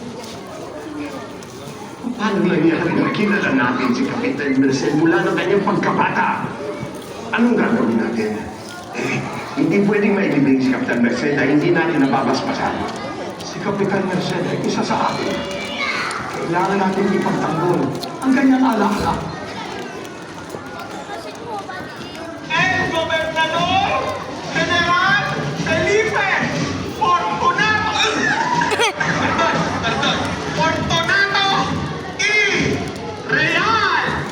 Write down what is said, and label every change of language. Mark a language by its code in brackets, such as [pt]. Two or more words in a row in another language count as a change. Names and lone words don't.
[tl] Paano nangyari na kilala natin si Kapitan Merced mula ng kanyang pagkabata? Anong gagawin natin? Hindi pwedeng mailibing si Kapitan Merced na hindi natin nababaspasan. Si Kapitan Merced ay isa sa atin. Kailangan natin ipagtanggol ang kanyang alaala. [es] El Gobernador General Felipe Fortunato Fortunato y Real.